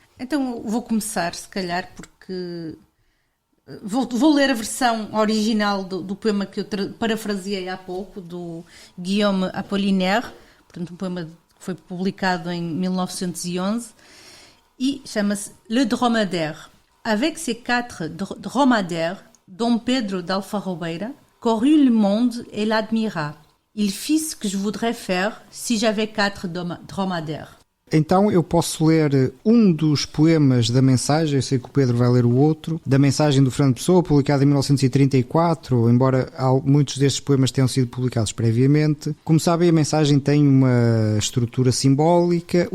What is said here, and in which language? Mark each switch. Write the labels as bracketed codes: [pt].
[pt] Então vou começar, se calhar, porque vou ler a versão original do poema que eu parafraseei há pouco, do Guillaume Apollinaire, portanto um poema que foi publicado em 1911 e chama-se Le Dromadaire. [fr] Avec ces 4 dromadaires, Dom Pedro d'Alfarrobeira courut le monde et l'admira. Il fit ce que je voudrais faire si j'avais 4 dromadaires. [pt] Então eu posso ler um dos poemas da mensagem, eu sei que o Pedro vai ler o outro, da mensagem do Fernando Pessoa, publicada em 1934, embora muitos destes poemas tenham sido publicados previamente. Como sabem, a mensagem tem uma estrutura simbólica.